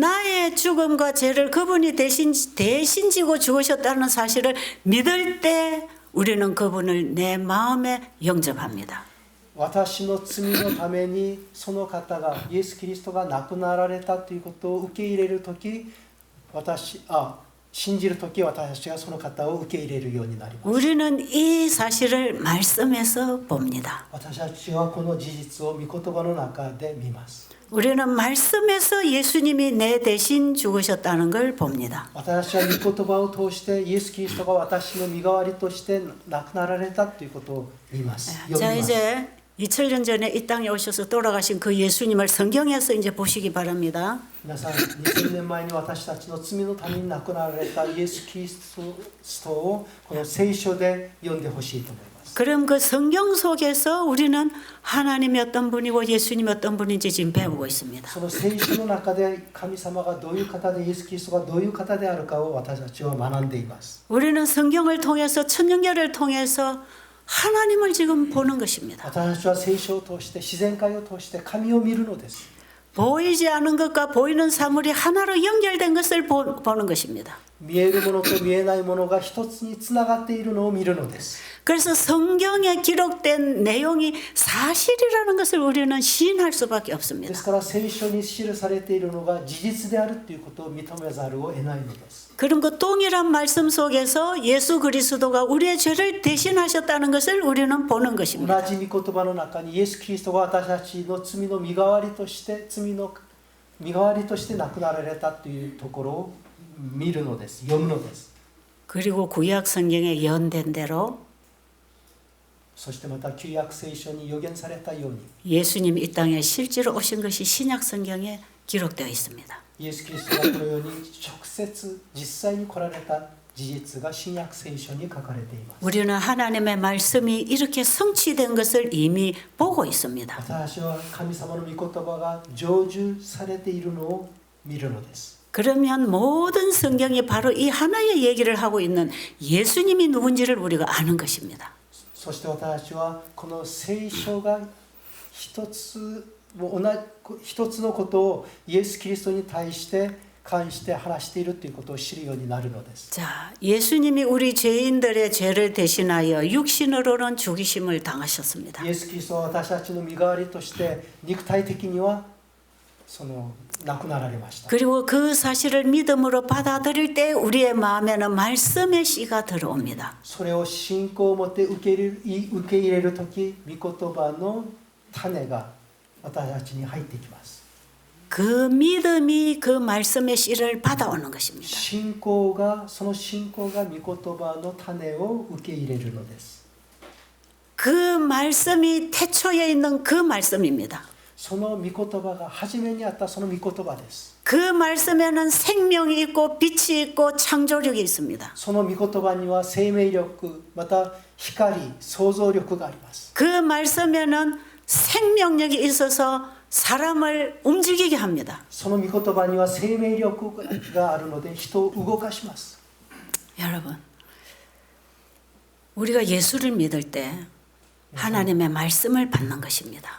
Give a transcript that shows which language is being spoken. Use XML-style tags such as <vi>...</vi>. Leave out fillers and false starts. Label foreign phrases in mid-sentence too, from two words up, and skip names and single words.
<ko>나의 죽음과 죄를 그분이 대신 지고 죽으셨다는 사실을 믿을 때 우리는 그분을 내 마음에 영접합니다.</ko> <ja>私の罪のためにその方がイエス・キリストが亡くなられたということを受け入れるとき、信じるとき私たちがその方を受け入れるようになります。</ja> <ko>우리는 이 사실을 말씀에서 봅니다.</ko> <ja>私たちはこの事実を御言葉の中で見ます。</ja> <ko>우리는 말씀에서 예수님이 내 대신 죽으셨다는 걸 봅니다.</ko> <ja>私たちは御言葉を通してイエス・キリストが私の身代わりとして亡くなられたということを見ます。</ja> <ko>자, 이제 2000년 전에 이 땅에 오셔서 돌아가신 그 예수님을 성경에서 이제 보시기 바랍니다.</ko> <ja>皆さん2000年前に私たちの罪のために亡くなられたイエス・キリストをこの聖書で読んでほしいと思います。</ja> <ko>그럼 그 성경 속에서 우리는 하나님이 어떤 분이고 예수님이 어떤 분인지 지금 배우고 있습니다.</ko> <ja>その聖書の中で神様がどういう方でイエス・キリストがどういう方であるかを私たちは学んでいます。</ja> <ko>우리는 성경을 통해서 천년계를 통해서 하나님을 지금 보는 것입니다.</ko> <ja>私たちは聖書を通して自然界を通して神を見るのです。</ja> <ko>보이지 않은 것과 보이는 사물이 하나로 연결된 것을 보는 것입니다.</ko> <ja>見えるものと見えないものが一つにつながっているのを見るのです。</ja> <ko>그래서 성경에 기록된 내용이 사실이라는 것을 우리는 시인할 수밖에</ko> <ja>で</ja> <ko>없습니다.</ko> <ja>すから聖書に記されているのが事実であるということを認めざるを得ないのです。</ja> <ko>그럼 그 동일한 말씀 속에서 예수 그리스도가 우리의 죄를 대신하셨다는 것을 우리는 보는</ko> <ja>同</ja> <ko>것입니다.</ko> <ja>じ御言葉の中にイエス・キリストが私たちの罪の身代わりとして亡くなられたというところを見るのです。読むのです。</ja> <ko>그리고 구약 성경에 연된 대로</ko> <ja>そしてまた旧約聖書に予言されたように</ja> <ko>예수님이 이 땅에 실제로 오신 것이 신약 성경에 기록되어 있습니다.</ko> <ja>イエス・キリストがこのように直接実際に来られた事実が新約聖書に書かれています。</ja> <ko>우리는 하나님의 말씀이 이렇게 성취된 것을 이미 보고 있습니다.</ko> <ja>私は神様の御言葉が成就されているのを見るのです。</ja> <ko>그러면 모든 성경이 바로 이 하나의 얘기를 하고 있는 예수님이 누군지를 우리가 아는 것입니다.</ko> <ja>そして私たちはこの聖書が一つのことをイエス・キリストに対して関して話しているということを知るようになるのです。</ja> <ko>자, 예수님이 우리 죄인들의 죄를 대신하여 육신으로는 죽이심을 당하셨습니다.</ko> <ja>イエス・キリストは私たちの身代わりとして肉体的には亡くなられました。</ja> <ko>그리고 그 사실을 믿음으로 받아들일 때 우리의 마음에는 말씀의 씨가 들어옵니다.</ko> <ja>それを信仰を持って受け入れるとき、御言葉の種が私たちに入ってきます。</ja> <ko>그 믿음이 그 말씀의 씨를 받아오는 것입니다.</ko> <ja>その信仰が御言葉の種を受け入れるのです。</ja> <ko>그 말씀이 태초에 있는 그 말씀입니다.</ko> <ja>その御言葉が初めにあったその御言葉です。</ja> <ko>그 말씀에는 생명이 있고 빛이 있고 창조력이 있습니다.</ko> <ja>その御言葉には生命力、また光、創造力があります。</ja> <ko>그 말씀에는 생명력이 있어서 사람을 움직이게 합니다.</ko> <ja>その御言葉には生命力があるので人を動かします。</ja> <ko>여러분, 우리가 예수를 믿을 때 하나님의 말씀을 받는 것입니다.</ko>